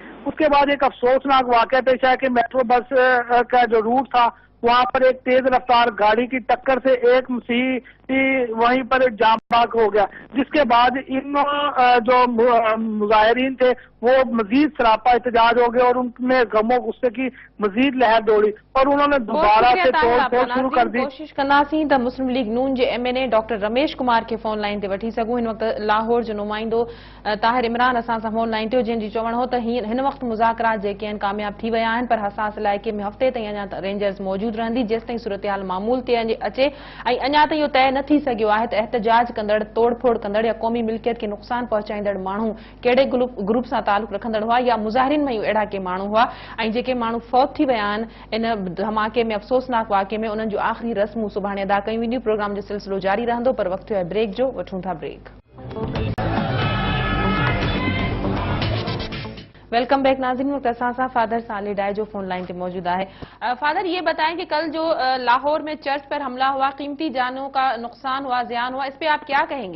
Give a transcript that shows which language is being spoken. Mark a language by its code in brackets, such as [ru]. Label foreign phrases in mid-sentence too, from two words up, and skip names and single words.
[ur] اس کے بعد ایک افسوسناک واقعہ پیش آیا کہ میٹرو بس کا جو روٹ تھا وہاں پر ایک تیز رفتار گاڑی کی ٹکر سے ایک مسیحی وہیں پر جام باغ ہو گیا، جس کے بعد ان جو مظاہرین تھے وہ مزید سراپا احتجاج ہو گئے اور ان میں غم و غصے کی مزید لہر دوڑی اور انہوں نے دوبارہ سے توڑ پھوڑ شروع کر دی. [sd] कोशिश कंदासीं त मुस्लिम लीग नून जे MNA डॉक्टर रमेश कुमार के [en] phone line [sd] ते वठी सघूं। हिन वक्त लाहौर जो नुमाइंदो ताहिर इमरान असां सां [en] phone line [sd] ते, जंहिंजी चवण हो त हिन वक्त मुज़ाकरात जेके आहिनि कामयाब थी विया आहिनि, पर हसास इलाइक़े में हफ़्ते ताईं अञा रेंजर्स मौजूद रहंदी जेसि ताईं सूरत मामूल ते अचे ऐं अञा ताईं इहो तय न थी सघियो आहे त एहतजाज कंदड़, तोड़ फोड़ कंदड़ या क़ौमी मिल्कियत खे नुक़सान पहुचाईंदड़ माण्हू कहिड़े ग्रुप सां ताल्लुक़ रखंदड़ हुआ या मुज़ाहिरीन में अहिड़ा के माण्हू हुआ ऐं जेके माण्हू फौत थी विया आहिनि इन धमाके में, अफ़सोसनाक वाक़े में, उन्हनि जूं आख़िरी रस्मूं सुभाणे अदा कयूं वेंदियूं। प्रोग्राम जो सिलसिलो जारी रहंदो, पर वक़्तु आहे ब्रेक जो, वठूं था ब्रेक। [en] welcome back [sd] नाज़रीन, वक्त असां फादर साले डाय जो फोन लाइन [ur] پہ موجود ہے. فادر، یہ بتائیں کہ کل جو لاہور میں چرچ پر حملہ ہوا، قیمتی جانوں کا نقصان ہوا، زیاں ہوا، اس پہ آپ کیا کہیں گے?